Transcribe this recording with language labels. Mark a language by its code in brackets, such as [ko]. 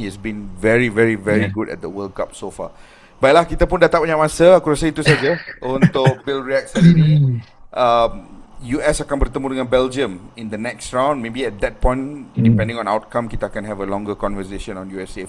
[en] He has been very good at the World Cup so far. [ms] Baiklah, kita pun dah tak banyak masa. Aku rasa itu saja untuk Bill Reacts hari ini. US akan bertemu dengan Belgium [en] in the next round. Maybe at that point, depending on outcome, [ms] kita akan [en] have a longer conversation on USA.